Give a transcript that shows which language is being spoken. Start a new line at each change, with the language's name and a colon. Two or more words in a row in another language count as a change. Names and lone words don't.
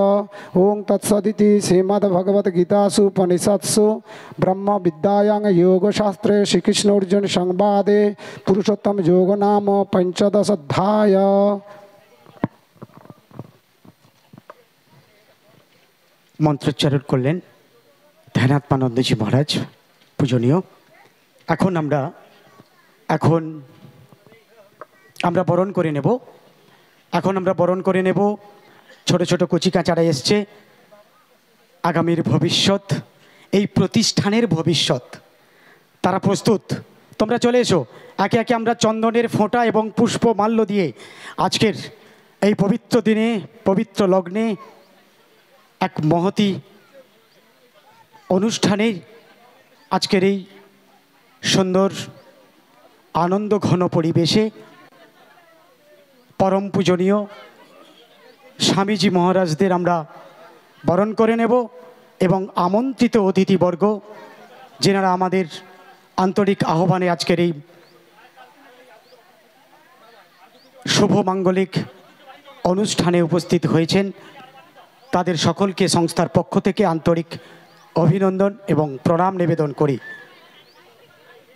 Sanskrit: ओं तत्सदिति श्रीमद्भगवद्गीतासु उपनिषत्सु ब्रह्म विद्यायां योगशास्त्रे श्रीकृष्णार्जुन संवादे पुरुषोत्तम योग नाम पंचदशोऽध्याय।
Hindi: मंत्रोच्चारण करलें ध्यानात्मानंदजी महाराज पूजनीय।
Bangla: এখন আমরা বরণ করে নেব। এখন আমরা বরণ করে নেব ছোট ছোট কচি কাঁচারা এসছে আগামীর ভবিষ্যৎ, এই প্রতিষ্ঠানের ভবিষ্যৎ। তারা প্রস্তুত, তোমরা চলে এসো। একে একে আমরা চন্দনের ফোঁটা এবং পুষ্পমাল্য দিয়ে আজকের এই পবিত্র দিনে পবিত্র লগ্নে এক মহতি অনুষ্ঠানে আজকের এই সুন্দর আনন্দ ঘন পরিবেশে পরম পূজনীয় স্বামীজী মহারাজদের আমরা বরণ করে নেব এবং আমন্ত্রিত অতিথিবর্গ যারা আমাদের আন্তরিক আহ্বানে আজকের এই শুভ মাঙ্গলিক অনুষ্ঠানে উপস্থিত হয়েছেন তাদের সকলকে সংস্থার পক্ষ থেকে আন্তরিক অভিনন্দন এবং প্রণাম নিবেদন করি।